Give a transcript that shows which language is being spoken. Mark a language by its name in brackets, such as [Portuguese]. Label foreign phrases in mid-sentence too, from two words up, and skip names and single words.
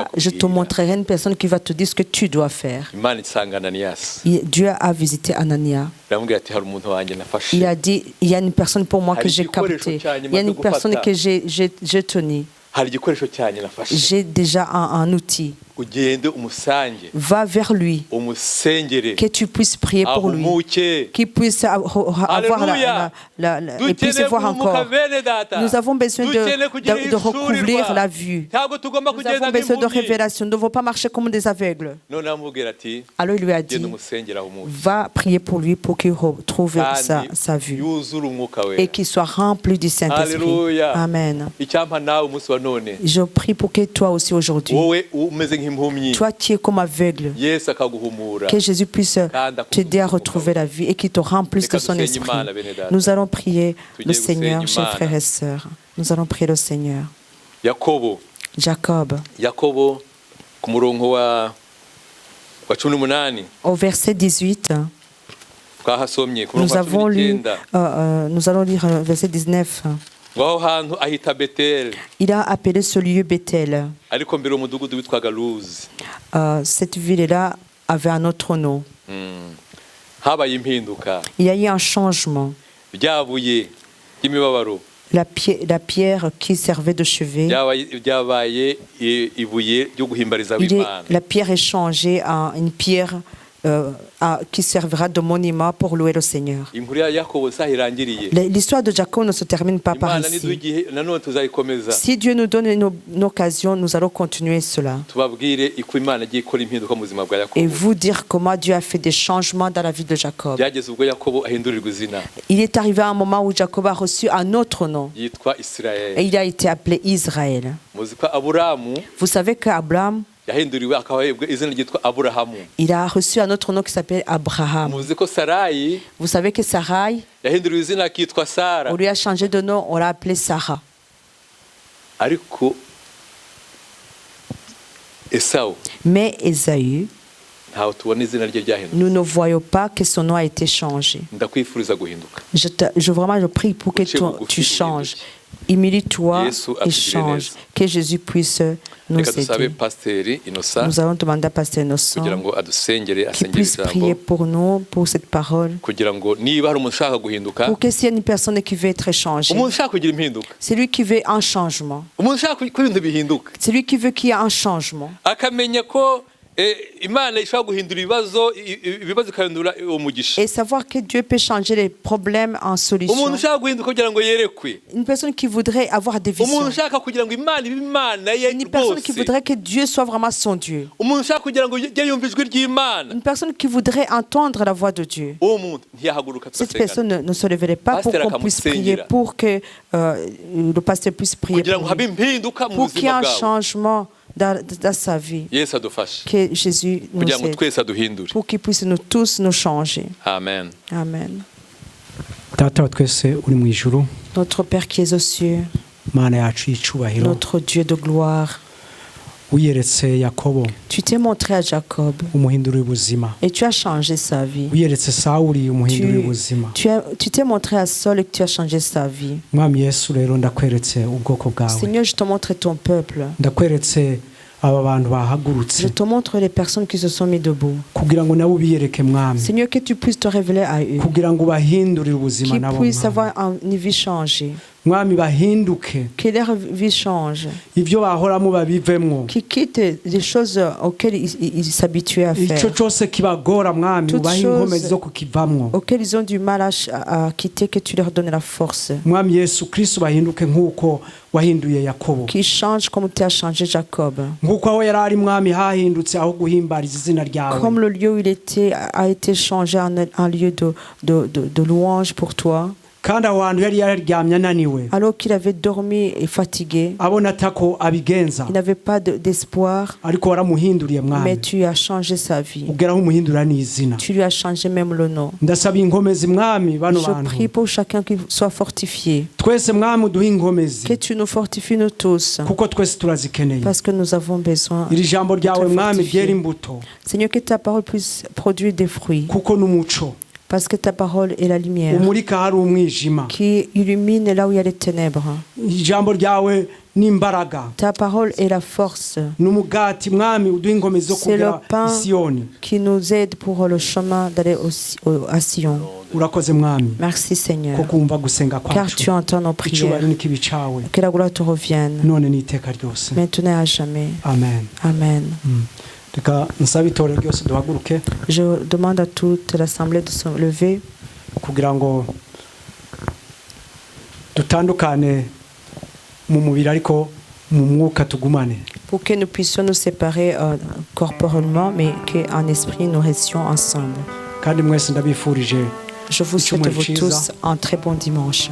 [French] va, je te [Kinyarwanda] akubwira. [French] montrerai une personne qui va te dire ce que tu dois faire. [Kinyarwanda] Imana isanga Ananiyasi, [French] Dieu a visité Anania. [Kinyarwanda] iramubwira ati, hari umuntu wanjye nafashe, [French] Il a dit, il y a une personne pour moi que [Kinyarwanda] Hari [French] j'ai [Kinyarwanda] igikoresho [French] captée. [Kinyarwanda] cyanyu [French] Il y a [Kinyarwanda] maze [French] une personne [Kinyarwanda] gufata. [French] que j'ai tenue. [Kinyarwanda] hari igikoresho cyanjye nafashe, [French] J'ai déjà un outil. [Kinyarwanda] ugende umusange, [French] Va vers lui, [Kinyarwanda] umusengere, [French] que tu puisses prier pour lui, [Kinyarwanda] ahumuke. [French] qu'il puisse avoir Alléluia. et puisse [Kinyarwanda] Dukeneye [French] voir [Kinyarwanda] guhumuka [French] encore. [Kinyarwanda] bene data. [French] Nous avons besoin [Kinyarwanda] Dukeneye kugira [French] de recouvrir [Kinyarwanda] ihishurirwa. [French] la vue. [Kinyarwanda] Ntabwo tugomba [French] Nous [Kinyarwanda] kugenda [French] avons besoin de [Kinyarwanda] nk'impumyi. [French] révélation. Nous ne devons pas marcher comme des aveugles. [Kinyarwanda] None aramubwira ati, [French] Alors il lui a [Kinyarwanda] genda [French] dit, [Kinyarwanda] umusengere ahumuke, [French] va prier pour lui pour qu'il retrouve [Kinyarwanda] kandi [French] sa vue [Kinyarwanda] yuzure umwuka [French] et [Kinyarwanda] wera. [French] qu'il soit rempli du Saint-Esprit. Alléluia. Amen. [Kinyarwanda] Icyampa nawe umunsi wa none, [French] Je prie pour que toi aussi aujourd'hui, [Kinyarwanda] wowe umeze nk'impumyi [French] Toi qui es comme aveugle, [Kinyarwanda] Yesu akaguhumura. [French] que Jésus puisse t'aider à retrouver la vie et qu'il te remplisse de son esprit. Nous allons prier le Seigneur, chers frères et sœurs. Nous allons prier le Seigneur. [Kinyarwanda] Yakobo [French] Jacob, [Kinyarwanda] ku murongo wa 18 [French] au verset 18, [Kinyarwanda] twahasomye ku murongo wa 19 [French] nous allons lire verset 19. [Kinyarwanda] ngaho hantu ahita Beteli [French] Il a appelé ce lieu Bethel. [Kinyarwanda] ariko mbere umudugudu witwaga Luzi. [French] Cette ville-là avait un autre nom. [Kinyarwanda] Habaye impinduka [French] Il y a eu un changement. [Kinyarwanda] ryabuye ry'imibabaro [French] La pierre qui servait de chevet, [Kinyarwanda] ryabaye ibuye ryo guhimbariza Imana. [French] la pierre est changée en une pierre qui servira de monument pour louer le Seigneur. [Kinyarwanda] Inkuru ya Yakobo sahirangiriye. [French] L'histoire de Jacob ne se termine pas par [Kinyarwanda] Imana [French] ici. [Kinyarwanda] nidugiye nanone tuzayikomeza. [French] Si Dieu nous donne une occasion, nous allons continuer cela. [Kinyarwanda] Tubabwire iko Imana igiye ikora impinduka mu buzima bwa [French] Et [Kinyarwanda] Yakobo. [French] vous dire comment Dieu a fait des changements dans la vie de Jacob. [Kinyarwanda] Byageze ubwo Yakobo ahindurirwa izina [French] Il est arrivé à un moment où Jacob a reçu un autre nom. [Kinyarwanda] yitwa [French] Et [Kinyarwanda] Israel. [French] il a été appelé Israël. [Kinyarwanda] Muzi ko Aburamu [French] Vous savez qu'Abraham, [Kinyarwanda] yahinduriwe akabahebwa izina ryitwa Aburahamu. [French] il a reçu un autre nom qui s'appelle Abraham. [Kinyarwanda] Muzi ko Sarayi [French] Vous savez que Sarai, [Kinyarwanda] yahinduriwe izina akitwa Sara. [French] on lui a changé de nom, on l'a appelé Sarah. [Kinyarwanda] Ariko Esau [French] Mais Ésaü, [Kinyarwanda] ntaho tubona izina rye ryahinduka. [French] nous ne voyons pas que son nom a été changé. [Kinyarwanda] Ndakwifuriza guhinduka. [French] Je prie pour que tu changes. Humilie-toi et change. Que Jésus puisse nous [Kinyarwanda] Reka dusabe [French] aider. [Kinyarwanda] Pasiteri Innocent [French] Nous allons demander à Pasteur Innocent [Kinyarwanda] kugira ngo adusengere [French] qu'il puisse [Kinyarwanda] asengere [French] prier [Kinyarwanda] ijambo [French] pour nous, pour cette parole. [Kinyarwanda] kugira ngo niba hari umuntu ushaka guhinduka, [French] Pour que s'il y a une personne qui veut être changée, [Kinyarwanda] umuntu ushaka kugira impinduka, [French] c'est lui qui veut un changement. [Kinyarwanda] umuntu ushaka ko ibintu bihinduka, [French] C'est lui qui veut qu'il y ait un changement. [Kinyarwanda] akamenya ko Imana ishobora guhindura ibibazo ikahindura umugisha. [French] Et savoir que Dieu peut changer les problèmes en [Kinyarwanda] Umuntu [French] solutions. [Kinyarwanda] ushaka guhinduka kugira ngo yerekwe, [French] Une personne qui voudrait avoir des [Kinyarwanda] umuntu [French] visions. [Kinyarwanda] ushaka kugira ngo Imana ibe Imana ye [French] Une personne qui [Kinyarwanda] rwose, [French] voudrait que Dieu soit vraiment son Dieu. [Kinyarwanda] umuntu ushaka kugira ngo ujye yumva ijwi ry'Imana, [French] Une personne qui voudrait entendre la voix de Dieu. [Kinyarwanda] uwo muntu ntiyahaguruka [French] Cette [Kinyarwanda] tugasengana [French] personne ne se lèverait pas pour Pasteur qu'on puisse [Kinyarwanda] akamusengera. [French] prier, pour que le pasteur puisse prier [Kinyarwanda] kugira ngo [French] pour [Kinyarwanda] habe [French] lui, [Kinyarwanda] impinduka mu [French] pour qu'il y ait [Kinyarwanda] buzima [French] un [Kinyarwanda] bwawe. [French] changement dans sa vie. [Kinyarwanda] Yesu adufashe [French] Que Jésus nous [Kinyarwanda] kugira ngo [French] aide, [Kinyarwanda] twese aduhindure. [French] pour qu'il puisse nous tous nous changer. [Kinyarwanda] Amen. [French] Amen. [Kinyarwanda] data wa twese uri mu ijuru, [French] Notre Père qui es aux cieux, [Kinyarwanda] mana yacu y'icubahiro, [French] notre Dieu de gloire, [Kinyarwanda] wiyeretse Yakobo [French] tu t'es montré à Jacob [Kinyarwanda] umuhindurira ubuzima, [French] et tu as changé sa vie. [Kinyarwanda] wiyeretse Sawuli umuhindurira ubuzima. [French] Tu t'es montré à Saul et que tu as changé sa vie. [Kinyarwanda] Mwami Yesu rero ndakweretse ubwoko bwawe, [French] Seigneur, je te montre ton peuple. [Kinyarwanda] ndakweretse aba bantu bahagurutse [French] Je te montre les personnes qui se sont mis debout. [Kinyarwanda] kugira ngo nabo ubiyereke Mwami, [French] Seigneur, que tu puisses te révéler à eux. [Kinyarwanda] kugira ngo ubahindurire ubuzima [French] Qu'ils [Kinyarwanda] nabo [French] puissent [Kinyarwanda] Mwami. [French] avoir une vie changée. [Kinyarwanda] Mwami bahinduke, [French] Que leur vie change. [Kinyarwanda] ibyo bahoramo babivemwo, [French] Qu'ils quittent les choses auxquelles ils s'habituaient à [Kinyarwanda] icyo [French] faire. [Kinyarwanda] cyose kibagora Mwami, [French] Toutes [Kinyarwanda] ubahe [French] choses [Kinyarwanda] inkomezi zo kukivamwo. [French] Auxquelles ils ont du mal à quitter, que tu leur donnes la force. [Kinyarwanda] Mwami Yesu Kristo bahinduke nk'uko wahinduye Yakobo, [French] Qu'ils changent comme tu as changé Jacob. [Kinyarwanda] nk'uko aho yari ari Mwami hahindutse aho guhimbariza izina ryawe. [French] Comme le lieu où il était a été changé en un lieu de louange pour toi. [Kinyarwanda] kandi aho hantu yari yaryamye ananiwe, [French] Alors qu'il avait dormi et fatigué, [Kinyarwanda] abona atako abigenza, [French] il n'avait pas d'espoir, [Kinyarwanda] ariko waramuhinduriye [French] mais [Kinyarwanda] Mwami, [French] tu as changé sa vie. [Kinyarwanda] ugeraho umuhindura n'izina. [French] Tu lui as changé même le nom. [Kinyarwanda] ndasaba inkomezi Mwami bano [French] Je prie [Kinyarwanda] bantu, [French] pour chacun qui soit fortifié. [Kinyarwanda] twese Mwami uduhe [French] Que [Kinyarwanda] inkomezi, [French] tu nous fortifies nous tous, [Kinyarwanda] kuko twese turazikeneye. [French] parce que nous avons besoin. [Kinyarwanda] iri jambo ryawe [French] Très [Kinyarwanda] Mwami [French] fortifié. [Kinyarwanda] ryera imbuto, [French] Seigneur, que ta parole puisse produire des fruits, [Kinyarwanda] kuko n'umuco [French] parce que ta parole est la lumière [Kinyarwanda] umurika hari umwijima. [French] qui illumine là où il y a les ténèbres. [Kinyarwanda] ijambo ryawe n'imbaraga [French] Ta parole est la force [Kinyarwanda] n'umugati Mwami, uduhe inkomezi zo [French] C'est le [Kinyarwanda] kugera [French] pain. [Kinyarwanda] i Siyoni. [French] qui nous aide pour le chemin d'aller à Sion. [Kinyarwanda] urakoze Mwami [French] Merci Seigneur, [Kinyarwanda] ko kumva gusenga [French] car tu [Kinyarwanda] kwacu, [French] entends nos prières. [Kinyarwanda] icyubahiro n'ikibi cawe [French] Que la gloire te revienne, [Kinyarwanda] none n'iteka ryose. [French] maintenant et à jamais. [Kinyarwanda] Amen. [French] Amen. [Kinyarwanda] Reka nsabe itorero ryose duhaguruke [French] Je demande à toute l'assemblée de se lever [Kinyarwanda] kugira ngo dutandukane mu mubiri ariko mu mwuka tugumane. [French] pour que nous puissions nous séparer corporellement, mais qu'en esprit nous restions ensemble. [Kinyarwanda] kandi mwese ndabifurije [French] Je vous souhaite à vous tous un très bon dimanche.